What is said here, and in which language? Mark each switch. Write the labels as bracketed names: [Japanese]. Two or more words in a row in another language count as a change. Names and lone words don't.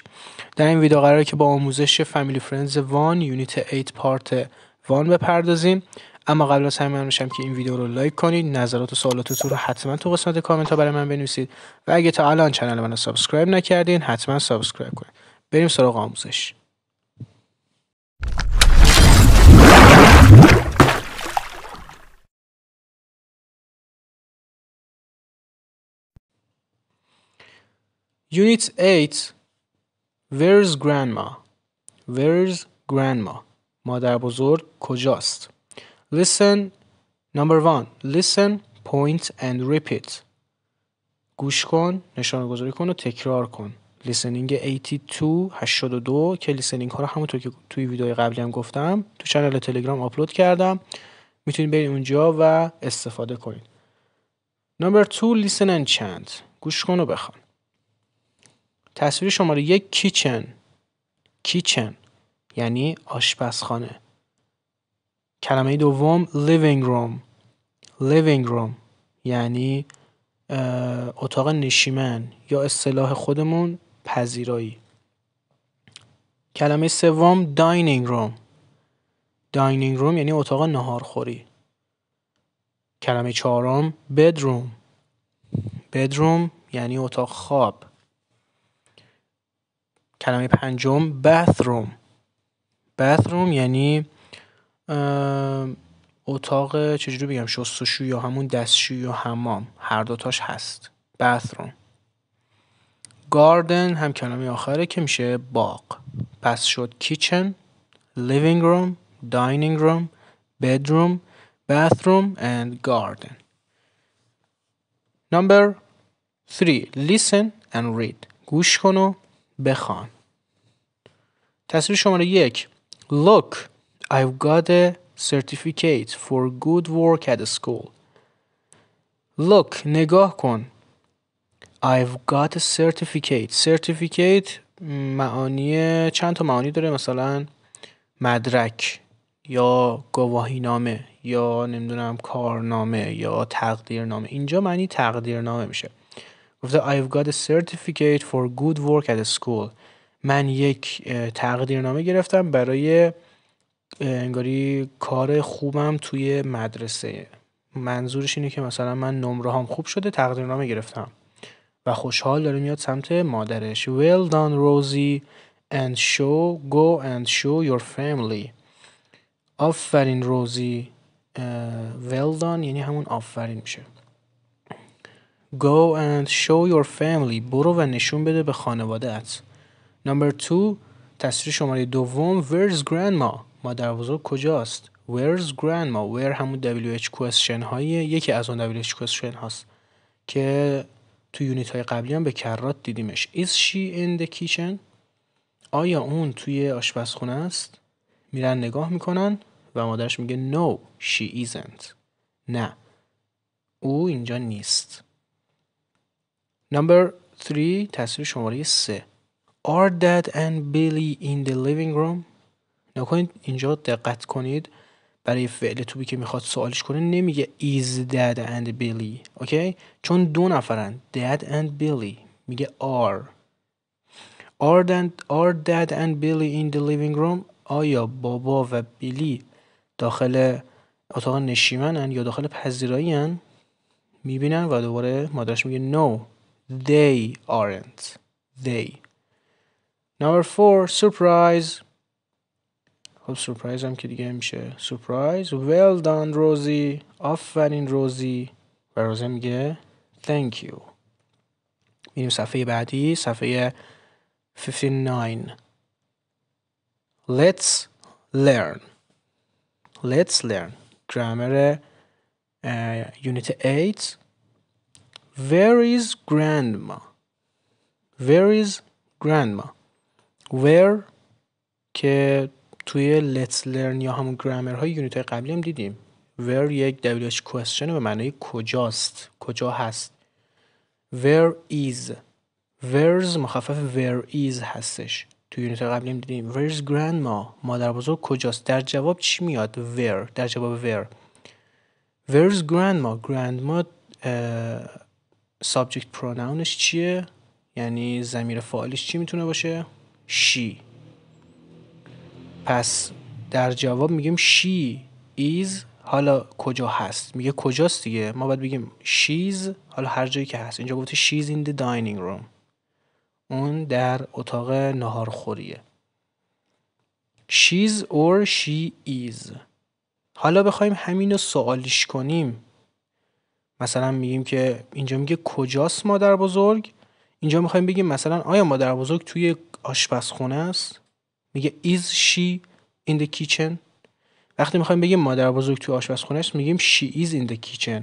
[Persian] در این ویدیو قراره که با آموزش Family Friends 1 یونیت 8 پارت 1 بپردازیم. اما قبل از همه من میشم که این ویدیو رو لایک کنید، نظرات و سوالاتتون رو حتما تو قسمت کامنت ها برای من بنویسید و اگه تا الان چنل من رو سابسکرایب نکردین حتما سابسکرایب کنید. بریم سراغ آموزش. [English] Unit 8 Where's grandma? Where's grandma? [Persian] مادر بزرگ کجاست؟ [English] Listen. Number 1. Listen, point and repeat. [Persian] گوش کن، نشانه گذاری کن و تکرار کن. Listening 82 که listening ها رو همونطور که توی ویدیوهای قبلی هم گفتم تو چنل تلگرام آپلود کردم، میتونید برید اونجا و استفاده کنید. [English] Number 2. Listen and chant. [Persian] گوش کن و بخوان. تصویر شماره 1 kitchen یعنی آشپزخانه. کلمه دوم [English] living room [Persian] یعنی اتاق نشیمن یا اصطلاح خودمون پذیرایی. کلمه سوم [English] dining room [Persian] یعنی اتاق ناهارخوری. کلمه چهارم bedroom یعنی اتاق خواب. کلمه پنجم bathroom یعنی اتاق چجوری بگم، شستشو یا همون دستشویی یا حمام، هر دوتاش هست. bathroom. garden هم کلمه آخره که میشه باغ. پس شد [English] kitchen, living room, dining room, bedroom, bathroom and garden. Number 3. Listen and read. [Persian] گوش کن و بخوان. تصویر شماره 1. [English] Look, I've got a certificate for good work at school. Look, [Persian] نگاه کن. [English] I've got a certificate [Persian] معانی چند تا معانی داره، مثلا مدرک یا گواهینامه یا نمیدونم کارنامه یا تقدیرنامه. اینجا معنی تقدیرنامه میشه. [English] گفته I've got a certificate for good work at school. [Persian] من یک تقدیرنامه گرفتم برای انگاری کار خوبم توی مدرسه. منظورش اینه که مثلا من نمره هم خوب شده، تقدیرنامه گرفتم و خوشحال داره میاد سمت مادرش. [English] Well done Rosie and go and show your family. [Persian] آفرین روزی. [English] well done [Persian] یعنی همون آفرین میشه. [English] Go and show your family. [Persian] برو و نشون بده به خانواده‌ات. Number 2. تصویر شماره 2. [English] Where's grandma? [Persian] مادر بزرگ کجاست؟ [English] Where's grandma? [Persian] Where همون [English] WH question [Persian] هاییه، یکی از اون [English] WH question [Persian] هاست که تو یونیت های قبلی هم به کرات دیدیمش. [English] Is she in the kitchen? [Persian] آیا اون توی آشپزخونه است؟ میرن نگاه میکنن و مادرش میگه [English] No, she isn't. [Persian] نه، او اینجا نیست. Number 3. تصویر شماره 3. [English] Are Dad and Billy in the living room? [Persian] نکنید اینجا دقت کنید، برای فعل توبی که میخواد سوالش کنه نمیگه [English] is Dad and Billy. [Persian] اوکی؟ چون دو نفرن Dad and Billy، میگه are. [English] Are Dad and Billy in the living room? [Persian] آیا بابا و بیلی داخل اتاق نشیمنن یا داخل پذیرایی هن؟ میبینن و دوباره مادرش میگه [English] no, they aren't. They. Number 4. [Persian] Surprise. خب surprise هم که دیگه میشه surprise. [English] Well done Rosie. [Persian] آفرین روزی. و روزی میگه [English] thank you. [Persian] میریم صفحه بعدی، صفحه 59. [English] Let's learn. grammar unit 8. Where is grandma? Where [Persian] که توی [English] let's learn [Persian] یا همون grammar های یونیت های قبلی هم دیدیم. Where یک WH question به معنی کجاست، کجا هست. [English] Where is. Where's مخفف where is هستش. [Persian] توی یونیت های قبلی هم دیدیم. [English] Where's grandma؟ [Persian] مادر بزرگ کجاست؟ در جواب چی میاد؟ Where. در جواب where. [English] Where's grandma? grandma subject pronounش [Persian] چیه؟ یعنی ضمیر فاعلش چی میتونه باشه؟ she. پس در جواب میگیم [English] she is. [Persian] حالا کجا هست؟ میگه کجاست دیگه. ما باید بگیم she's. حالا هر جایی که هست. اینجا گفته [English] she's in the dining room. [Persian] اون در اتاق ناهارخوریه. [English] she's or she is. [Persian] حالا بخوایم همین رو سوالیش کنیم، مثلا میگیم که اینجا میگه کجاست مادر بزرگ، اینجا میخوایم بگیم مثلا آیا مادر بزرگ توی آشپزخونه است؟ میگه [English] is she in the kitchen. [Persian] وقتی میخوایم بگیم مادر بزرگ توی آشپزخونه است میگیم [English] she is in the kitchen.